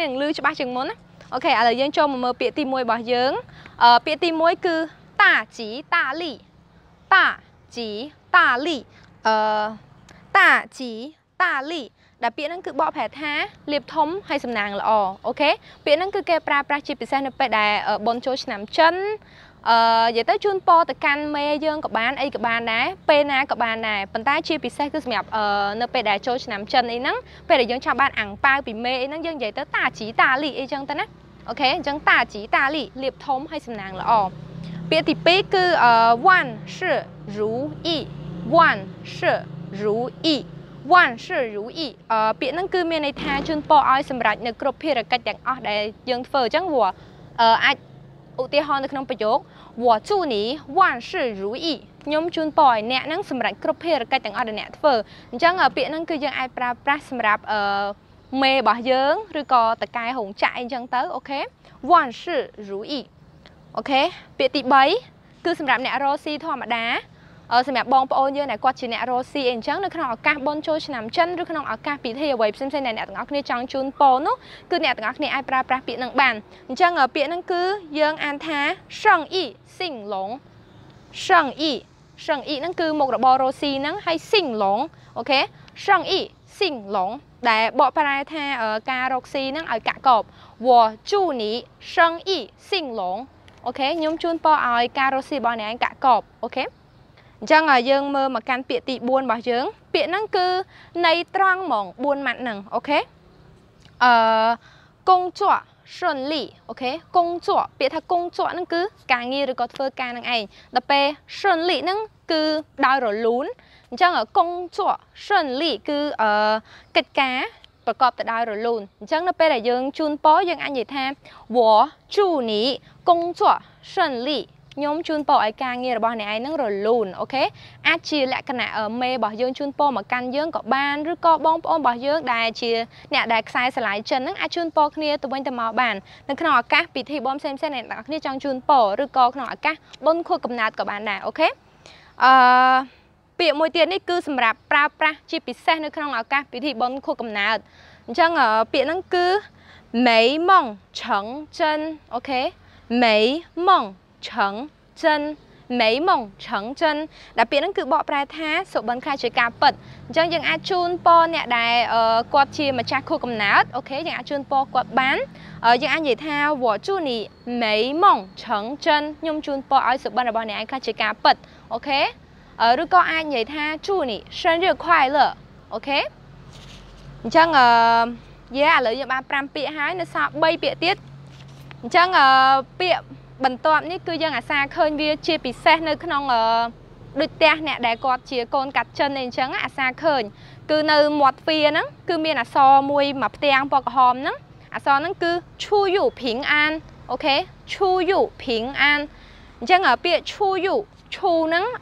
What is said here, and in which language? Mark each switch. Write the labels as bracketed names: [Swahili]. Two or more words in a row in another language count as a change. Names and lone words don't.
[Khmer] នឹងឮច្បាស់ជាងមុនណាអូខេឥឡូវយើងចូលមកមើលពាក្យទី1របស់យើងពាក្យទី1គឺ [Chinese] 大吉大利大吉大利大吉大利 [Khmer] ដែលពាក្យហ្នឹងគឺបកប្រែថាលាបធំហើយសំណាងល្អអូខេពាក្យហ្នឹងគឺគេប្រើប្រាស់ជាពិសេសនៅពេលដែលបុណ្យចូលឆ្នាំចិននិយាយទៅជូនពរទៅកាន់មេយើងក៏បានអីក៏បានដែរពេលណាក៏បានដែរប៉ុន្តែជាពិសេសគឺសម្រាប់នៅពេលដែលចូលឆ្នាំចិនអីហ្នឹងពេល ដែលយើងចង់បានអាំងប៉ាវពីមេអីហ្នឹងយើងនិយាយទៅ [Chinese] 大吉大利 [Khmer] អីចឹងទៅណាអូខេអញ្ចឹង [Chinese] 大吉大利 [Khmer] លាបធំហើយសំណាងល្អពាក្យទី2គឺ [Chinese] 万事如意万事如意万事如意 [Khmer] ពាក្យហ្នឹងគឺមានន័យថាជូនពរឲ្យសម្រេចនៅគ្រប់ភារកិច្ចទាំងអស់ដែលយើងធ្វើ អញ្ចឹងព្រោះអាចឧទាហរណ៍នៅក្នុងប្រយោគ [Chinese] 我祝你万事如意 [Khmer] ខ្ញុំជូនពរឲ្យអ្នកហ្នឹងសម្រេចគ្រប់ភារកិច្ចទាំងអស់ដែលអ្នកធ្វើអញ្ចឹងពាក្យហ្នឹងគឺយើងអាចប្រើប្រាស់សម្រាប់មេរបស់យើងឬក៏តកែរោងចក្រអី ចឹងទៅអូខេ [Chinese] 万事如意 [Khmer] អូខេពាក្យទី3គឺសម្រាប់អ្នករស់ស៊ីធម្មតាសម្រាប់បងប្អូនយើងដែលគាត់ជាអ្នករស់ស៊ីអីអញ្ចឹងនៅក្នុងឱកាសបុណ្យចូលឆ្នាំចិនឬ ក្នុងឱកាសពិធីអ្វីផ្សេងៗដែលអ្នកទាំងអស់គ្នាចង់ជូនពរនោះគឺអ្នកទាំងអស់គ្នាអាចប្រើប្រាស់ពាក្យហ្នឹងបានអញ្ចឹងពាក្យហ្នឹងគឺ យើងអានថា [Chinese] 生意兴隆生意生意 [Khmer] ហ្នឹងគឺមុខរបររស់ស៊ីហ្នឹងហើយ兴隆អូខេ [Chinese] 生意兴隆 [Khmer] ដែលបកប្រែថាការរកស៊ីហ្នឹងឲ្យកាក់កប [Chinese] 我祝你生意兴隆 [Khmer] អូខេខ្ញុំជូនពរឲ្យការរកស៊ីរបស់អ្នកឯងកាក់កបអូខេអញ្ចឹងយើងមើលមកកាន់ពាក្យទី4របស់យើងពាក្យហ្នឹងគឺន័យត្រង់ហ្មង4ម៉ាត់ហ្នឹងអូខេ [Chinese] 工作顺利 [Khmer] អូខេកុងជក់ពាក្យថាកុងជក់ហ្នឹងគឺការងារឬក៏ធ្វើការនឹងឯងដល់ពេល顺利ហ្នឹងគឺដោយរលូនអញ្ចឹង [Chinese] 工作顺利 [Khmer] គឺកិច្ចការប្រកបទៅដោយរលូនអញ្ចឹងនៅពេលដែលយើងជូនពរយើងអាចនិយាយថា [Chinese] 我祝你工作顺利 [Khmer] ខ្ញុំជូនពរឲ្យការងាររបស់អ្នកឯងនឹងរលូនអូខេអាចជាលក្ខ ណៈមេរបស់យើងជូនពរមកកាន់យើងក៏បានឬក៏បងប្អូនរបស់យើងដែលជាអ្នកដែលខ្សែស្រឡាយចិនហ្នឹងអាចជូនពរគ្នាទៅវិញទៅមកបាននៅក្នុងឱកាសពិធីបុណ្យផ្សេងៗអ្នកទាំងគ្នាចង់ជូនពរឬក៏ក្នុងឱកាសបុណ្យខួបកំណើតក៏បានដែរអូខេពាក្យមួយទៀត នេះគឺសម្រាប់ប្រើប្រាស់ជាពិសេសនៅក្នុងឱកាសពិធីបុណ្យខួបកំណើតអញ្ចឹងពាក្យហ្នឹងគឺ [Chinese] 美梦成真 [Khmer] អូខេ [Chinese] 美梦成真美梦成真 [Khmer] ដែលពាក្យហ្នឹងគឺបកប្រែថាសុបិនខ្លះជាការពិត អញ្ចឹងយើងអាចជូនពរអ្នកដែលគាត់ជាម្ចាស់ខួបកំណើតអូខេយើងអាចជូនពរគាត់បានយើងអាចនិយាយថា [Chinese] 我祝你美梦成真 [Khmer] ខ្ញុំជូនពរឲ្យ សុបិនរបស់អ្នកឯងខ្លះជាការពិតអូខេឬក៏អាចនិយាយថា [Chinese] 祝你生日快乐 [Khmer] អូខេអញ្ចឹងឥឡូវយើង បាន5ពាក្យហើយនៅសល់3ពាក្យទៀតអញ្ចឹងពាក្យបន្ទាប់នេះគឺយើងអាសាឃើញវាជាពិសេសនៅក្នុងដូចផ្ទះអ្នកដែលគាត់ជាកូនកាត់ចិនអីអញ្ចឹងអាសាឃើញគឺនៅមាត់ទ្វារហ្នឹងគឺមានអក្សរមួយផ្ទាំងពណ៌ក្រហមហ្នឹងអក្សរហ្នឹងគឺ [Chinese] 出入平安 [Khmer] អូខេ [Chinese] 出入平安 [Khmer] អញ្ចឹងពាក្យឈូយុឈូហ្នឹង